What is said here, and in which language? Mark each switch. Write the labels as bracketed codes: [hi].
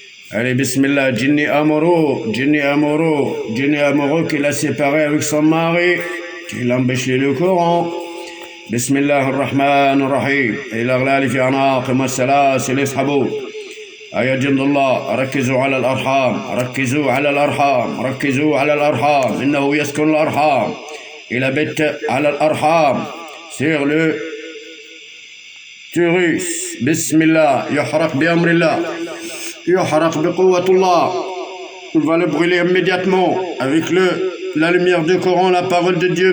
[fr] Allez, bismillah, Jinni amoureux, qu'il a séparé avec son mari, qui l'empêchait le Coran. [ar] Bismillah ar-Rahman ar-Rahim. الأغلال في أعناقهم والسلاسل يسحبون. يا جند الله ركزوا على الأرحام، ركزوا على الأرحام، إنه يسكن الأرحام. [fr] Il habite [ar] على الأرحام [fr] sur le utérus. [ar] Bismillah, يحرق بأمر الله. يحرق بقوة الله. [fr] On va le brûler immédiatement avec la lumière du Coran, la parole de Dieu.